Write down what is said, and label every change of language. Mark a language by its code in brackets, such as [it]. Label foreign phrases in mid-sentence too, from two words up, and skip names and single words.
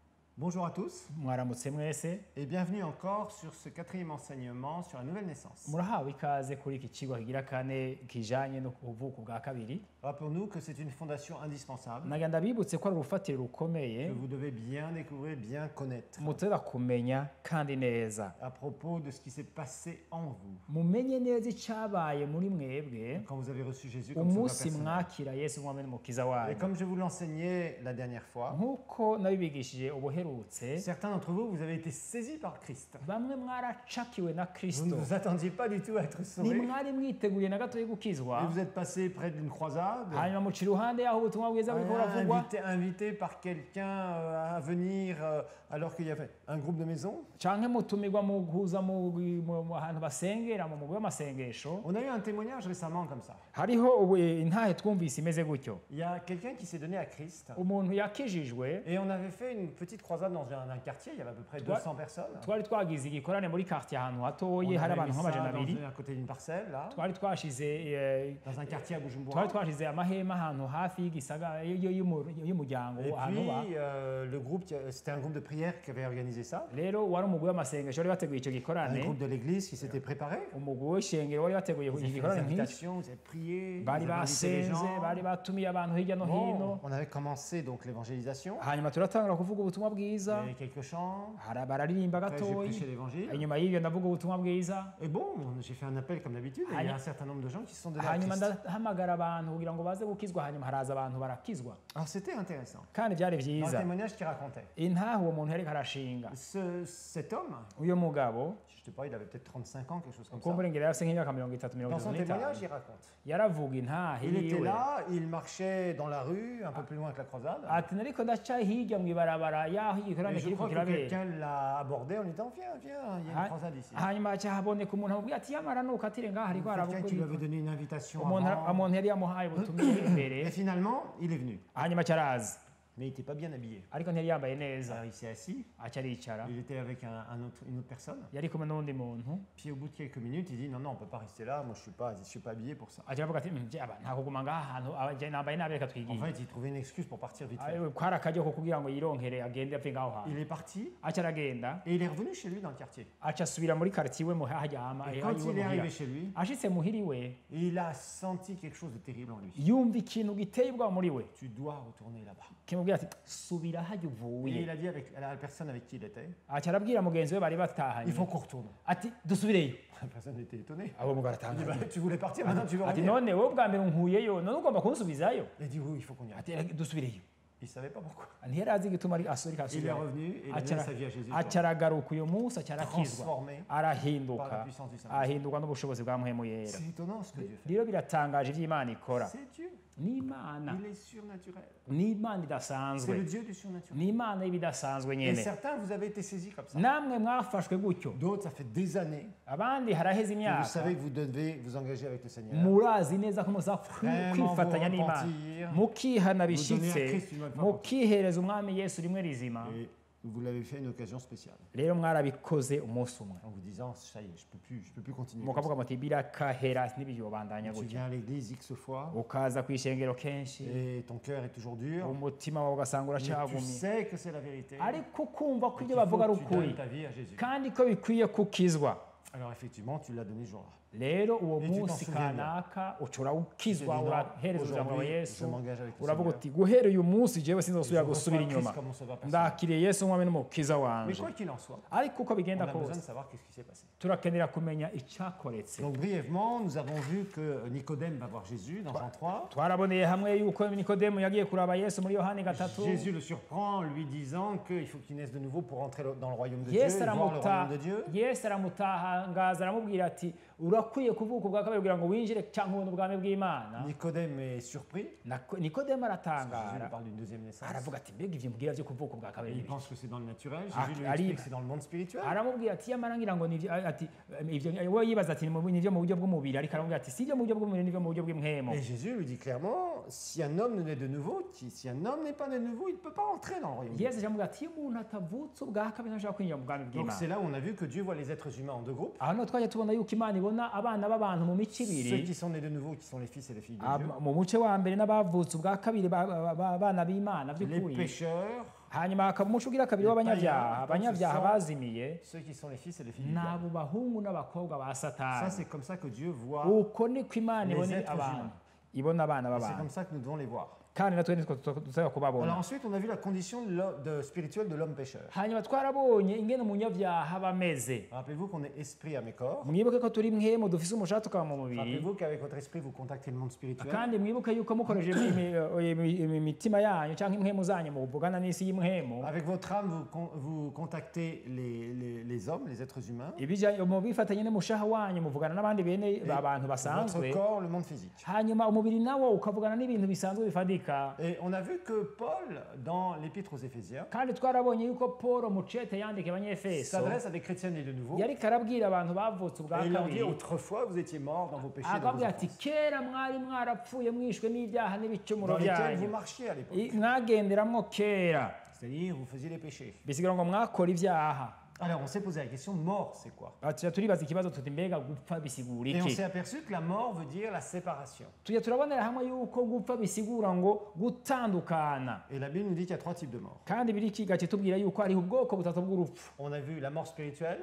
[fr] Bonjour à tous [rn] mwaramutse mwese [fr] et bienvenue encore sur ce quatrième enseignement sur la nouvelle naissance. [rn] murahawe ikaze kuri iki kigo kigira kane kijanye no kuvuka bwa kabiri. [fr] Rappelons-nous que c'est une fondation indispensable [rn] Nagenda bibutse ko ari urufatiro rukomeye [fr] que vous devez bien découvrir, bien connaître [rn] mutera kumenya kandi neza [fr] à propos de ce qui s'est passé en vous [rn] mumenye neza icabaye muri mwebwe [fr] quand vous avez reçu Jésus comme sauveur [rn] umunsi [fr] personnel. [rn] mwakira Yesu mwami n'umukiza [fr] Et [rn] wanyu. [fr] comme je vous l'enseignais la dernière fois, [rn] Nkuko nabibigishije ubuherutse, [fr] certains d'entre vous, vous avez été saisis par Christ. [rn] bamwe mwaracakiwe na [fr] Vous [rn] Kristo, [fr] ne vous attendiez pas du tout à être sauvés. [rn] ntimwari mwiteguye na gato yo [fr] Et [rn] gukizwa, [fr] vous êtes passé près d'une croisade, [rn] hanyuma muca iruhande y'aho ubutumwa bwiza buriko buravugwa, [fr] invité par quelqu'un à venir alors qu'il y avait un groupe de maison. [rn] canke mutumirwa mu guhuza mu hantu basengera mu mugwi w'amasengesho. [fr] On a eu un témoignage récemment comme ça. [rn] Hariho intahe twumvise imeze gutyo, [fr] Il y a quelqu'un qui s'est donné à Christ [rn] umuntu yakijijwe. [fr] et on avait fait une petite croisade dans un quartier, il y avait à peu près 200 personnes. [rn] Twari twagize igikorane muri quartier ahantu [fr] On [rn] hatoye hari [fr] avait [rn] abantu [fr] mis [rn] nk'amajana [fr] ça [rn] abiri. [fr] à côté d'une parcelle, là, [rn] Twari twashize [fr] dans un quartier à Bujumbura. [rn] twari twashize amahema ahantu hafi y'igisagara y'umuryango [fr] Et [rn] ahantu ba. [fr] puis, le groupe, c'était un groupe de prière qui avait organisé ça. [rn] Rero wari umugwi w'amasengesho wari wateguye icyo [fr] Un [rn] gikorane, [fr] groupe de l'église qui s'était préparé. [rn] umugwi w'ishengero wari wateguye [fr] Ils avaient [rn] iki [fr] fait des [rn] gikorane nk'iki, [fr] invitations, ils avaient prié, ils [rn] bari [fr] avaient invité les [rn] basenze, [fr] gens. [rn] bari batumiye abantu hirya no [fr] Bon, [rn] hino. [fr] on avait commencé donc l'évangélisation. [rn] Hanyuma turatangura kuvuga ubutumwa bwiza, [fr] Il y avait quelques chants. [rn] bararirimba [fr] Après, j'ai [rn] gatoyi, [fr] prêché l'évangile. [rn] inyuma y'ibyo ndavuga ubutumwa bwiza. [fr] Et bon, j'ai fait un appel comme d'habitude. Et il y a un certain nombre de gens qui se sont donnés à [rn] Hanyuma [fr] Christ. [rn] ndahamagara abantu kugira ngo baze gukizwa, hanyuma haraza abantu barakizwa, [fr] Alors c'était intéressant. [rn] kandi byari [fr] Dans le [rn] byiza. [fr] témoignage qu'il racontait, [rn] Intahe uwo muntu yariko arashinga, [fr] cet homme, [rn] uyo mugabo [fr] je te parle, il avait peut-être 35 ans, quelque chose comme ça. [rn] kumbura ingero yafise nk'imyaka 30 [fr] Dans son témoignage, [rn] 35, [fr] il raconte. [rn] yaravuga intahe [fr] Il était [rn] yiwe [fr] là, il marchait dans la rue, un peu plus loin que la croisade. [rn] ati nariko ndaca hirya mw'ibarabara yaho [fr] Et [rn] igikorane [fr] je [rn] kiriko [fr] crois que [rn] kirabera. [fr] quelqu'un l'a abordé en lui disant viens, viens, il y a une croisade ici. [rn] Hanyuma haca haboneka umuntu amubwira ati yamara nukatire ngaha hariko [fr] Quelqu'un qui lui avait [rn] haravuga [fr] donné une invitation [rn] umuntu [fr] avant. [rn] umuntu yari yamuhaye ubutumire [fr] Et [rn] imbere, [fr] finalement, il est venu. [rn] hanyuma aca araza, [fr] Mais il n'était pas bien habillé. [rn] ariko ntiyari yambaye neza, [fr] Alors il s'est assis, [rn] aca aricara, [fr] il était avec une autre personne. [rn] yari kumwe n'uwundi muntu, [fr] Puis au bout de quelques minutes, il dit non, non, on ne peut pas rester là, moi je ne suis pas habillé pour ça. [rn] aca aravuga ati aba nta kuguma ngaha ahantu nambaye nabi, reka [fr] En [rn] twigiye. [fr] fait, il trouvait une excuse pour partir vite fait. [rn] Kwari akaryo ko kugira ngo yironkere agende ave ngaho hantu. [fr] Il est parti [rn] Aca aragenda, [fr] et il est revenu chez lui dans le quartier. [rn] aca asubira muri quartier iwe haryama, [fr] Et quand il est arrivé chez lui, [rn] ashitse muhira iwe [fr] il a senti quelque chose de terrible en lui. [rn] yumva ikintu giteye ubwoba muri we, [fr] Tu dois retourner là-bas. [rn] kimubwira ati subira hajya [fr] Et [rn] uvuye. [fr] il a dit avec la personne avec qui il était, [rn] Aca arabwira mugenzi we bari batahanye [fr] il faut qu'on retourne. [rn] ati dusubireyo. [fr] La personne était étonnée. [rn] Abo mugabo [fr] Il dit, bah, [rn] aratangaye [fr] tu voulais partir, maintenant tu veux [rn] ati [fr] revenir. [rn] none wowe bwa mbere nkuyeyo none ugomba kunsubizayo. [fr] Il dit oui, il faut qu'on y aille. [rn] Ati dusubireyo. [fr] Il ne savait pas pourquoi. [rn] Ntiyari azi igituma ari asubira [fr] Il est [rn] asubirayo. [fr] revenu et il a donné sa vie à Jésus. [rn] Aca aragaruka uyu munsi, aca arakizwa, [fr] Transformé par [rn] arahinduka, [fr] la puissance du Saint-Esprit. [rn] ahindurwa n'ubushobozi bwa Mpwemu Yera. [fr] C'est étonnant ce que Dieu fait. [rn] Rero biratangaje ivyo Imana ikora. [fr] C'est Dieu. [rn] Ni Imana, [fr] Il est surnaturel. [rn] ni Imana [fr] C'est le [rn] idasanzwe, [fr] Dieu du surnaturel. [rn] ni Imana y'ibidasanzwe [fr] Et [rn] nyene. [fr] certains, vous avez été saisis comme ça. [rn] Namwe mwafashwe gutyo, [fr] D'autres, ça fait des années [rn] abandi haraheze [fr] que vous [rn] imyaka, [fr] savez que vous devez vous engager avec le Seigneur. [rn] murazi neza ko muza [fr] Vraiment [rn] kwifatanya [fr] vous [rn] n'Imana, [fr] repentir, [rn] mukihana [fr] vous donner à [rn] bishitse, [fr] Christ une nouvelle fois. [rn] mukihereza umwami Yesu rimwe rizima. [fr] Et vous l'avez fait à une occasion spéciale. [rn] Rero mwarabikoze umunsi umwe, [fr] En vous disant, ça y est, je peux plus continuer. comme [rn] mukavuga muti birakahera ntibiyobandanya [fr] ça. Tu [rn] gutya. [fr] viens à l'église X fois [rn] Ukaza kw'ishengero kenshi, [fr] et ton cœur est toujours dur. [rn] umutima wawe ugasanga [fr] Mais tu [rn] uracagumye, [fr] sais que c'est la vérité. [rn] ariko kumva ko [fr] Et [rn] ibyo [fr] qu'il faut [rn] bavuga ari [fr] que tu donnes [rn] ukuri [fr] ta vie à Jésus. [rn] kandi ko bikwiye kukizwa. [fr] Alors effectivement, tu l'as donné ce jour-là. [rn] Rero uwo [fr] Et tu t'en [rn] munsi [fr] souviens [rn] kanaka ucura ukizwa, [fr] Tu dis, non, [rn] urahereza ijambo wa [fr] aujourd'hui, [rn] Yesu, [fr] je m'engage avec le [rn] uravuga [fr] Seigneur. [rn] uti guhera uyu munsi jewe sinzosubira [fr] Je [rn] gusubira [fr] reçois [rn] inyuma, [fr] Christ comme mon sauveur personnel. [rn] ndakiriye Yesu umwami n'umukiza [fr] Mais [rn] wanje. [fr] quoi qu'il en soit, [rn] Ariko uko [fr] on [rn] bigenda [fr] a besoin de [rn] kose [fr] savoir qu'est-ce qui s'est passé. [rn] turakenera kumenya icyakoretse. [fr] Donc brièvement, nous avons vu que Nicodème va voir Jésus dans Jean 3. [rn] Twaraboneye hamwe yuko Nikodemu yagiye kuraba Yesu muri Yohani 3. [fr] Jésus le surprend en lui disant qu'il faut qu'il naisse de nouveau pour entrer dans le royaume de Dieu, [rn] Yesu [fr] et voir le royaume [rn] aramuta [fr] de Dieu. [rn] Yesu aramutahangaza aramubwira ati urakwiye kuvuka ubwa kabiri kugira ngo winjire cyangwa ubone ubwami bw'Imana. [fr] Nicodème est surpris. [rn] Nikodemu [fr] Jésus lui [rn] aratangara [fr] parle d'une deuxième naissance. [rn] aravuga ati mbega ivyo mbwira vyo kuvuka ubwa kabiri [fr] Il [rn] ni biki? [fr] pense que c'est dans le naturel. Ah, Jésus lui Ali- explique que c'est dans le monde spirituel. [rn] aramubwira ati yamara ngira ngo nivyo ati ivyo we yibaza ati nivyo mu buryo bw'umubiri, ariko aramubwira ati si ivyo mu buryo bw'umubiri, nivyo mu buryo bw'impwemo. [fr] Et Jésus lui dit clairement, si un homme ne naît de nouveau, si un homme n'est pas né de nouveau, il ne peut pas entrer dans le royaume de Dieu. [rn] Yesu aramubwira ati iyo umuntu atavutse ubwa kabiri ntashobora kwinjira mu bwami [fr] Donc [rn] bw'Imana. [fr] c'est là où on a vu que Dieu voit les êtres humains en deux groupes. [rn] Aha niho twaje tubona yuko Imana ibona abana b'abantu mu mico [fr] Ceux [rn] ibiri, [fr] qui sont nés de nouveau, qui sont les fils et les filles de Dieu. [rn] mu muce wa mbere n'abavutse ubwa kabiri abana b'Imana [fr] Les [rn] by'ukuri, [fr] pécheurs [rn] hanyuma hakaba umuco ugira kabiri w'abanyabyaha abanyabyaha bazimiye [fr] Ceux qui sont les fils et les filles du [rn] ni [fr] diable. [rn] abo bahungu n'abakobwa ba [fr] Ça, [rn] satani [fr] c'est comme ça que Dieu voit. [rn] uko niko imana [fr] les [rn] ibona [fr] êtres [rn] abantu [fr] humains. [rn] ibona abana [fr] Et c'est [rn] b'abantu [fr] comme ça que nous devons les voir. [rn] kandi natwe nitwo dusaba [fr] Alors [rn] kubabona [fr] ensuite, on a vu la condition spirituelle de l'homme pécheur. [rn] hanyuma twarabonye ingene umunyabyaha aba ameze [fr] Rappelez-vous qu'on est esprit, âme et corps. [rn] mwibuke ko turi mwemu dufise umushahara tukaba mu mubiri [fr] Rappelez-vous qu'avec votre esprit, vous contactez le monde spirituel. [rn] kandi mwibuke yuko mukoresheje imitima yanyu cyangwa impwemu zanyu muvugana n'isi y'imwemu [fr] Avec votre âme, vous contactez les hommes, les êtres humains. [rn] bifatanye n'umushaha wanyu muvugana n'abandi bene abantu basanzwe [fr] Votre corps, le monde physique. [rn] hanyuma umubiri nawo ukavugana n'ibintu bisanzwe bifadika [fr] Et on a vu que Paul, dans l'épître aux Éphésiens, [rn] kandi twarabonye yuko Paul mu cete yandika abanyefeso [fr] s'adresse à des chrétiens nés de nouveau. [rn] yariko arabwira abantu bavutse ubwa [fr] Et il leur dit, [rn] kabiri [fr] autrefois, vous étiez morts dans vos péchés et dans vos [rn] akabwira ati [fr] offenses, [rn] kera mwari mwarapfuye mwishwe n'ibyaha n'ibicumuro [fr] dans lesquels vous [rn] byanyu [fr] marchiez à l'époque. [rn] mwagenderamwo kera [fr] C'est-à-dire, vous faisiez les péchés. [rn] bisigura ngo mwakora ibyaha [fr] Alors, on s'est posé la question, mort, c'est quoi? [rn] tuja turibaza ikibazo tuti mbega gupfa bisigura [fr] Et on [rn] iki [fr] s'est aperçu que la mort veut dire la séparation. [rn] tuja turabonera hamwe yuko gupfa bisigura ngo gutandukana [fr] Et la Bible nous dit qu'il y a trois types de morts. [rn] kandi biri kiga kitubwira yuko hariho ubwoko butatu bw'urupfu [fr] On a vu la mort spirituelle,